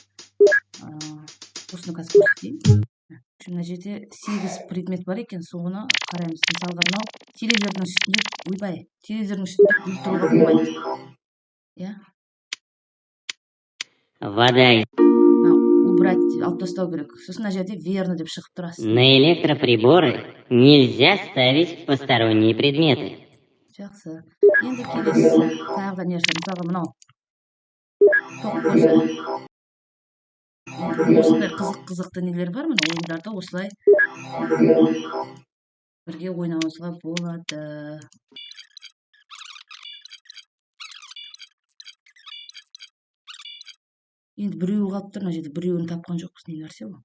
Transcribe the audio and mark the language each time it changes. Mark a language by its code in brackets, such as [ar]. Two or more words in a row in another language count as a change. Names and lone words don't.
[kk] Осыны қазір көрсетейін. Мына жерде 8 предмет бар екен, соны қараймыз. Мысалға мынау телевизордың үстінде, ойбай, телевизордың үстінде гүл тұруға болмайды. Иә? Вода. Убрать, алып тастау керек. Сосын мына жерде верно деп шығып тұрасыз. [ru] На электроприборы нельзя ставить посторонние предметы. [kk] Жақсы. Енді келесі тағы да нәрсе, мысалға мынау тоқ көзі. Осындай қызықты нелер бар, мына ойындарды осылай бірге ойнауыңызға болады. Енді біреуі қалып тұр, мына жерде біреуін тапқан жоқпыз, не нәрсе ол?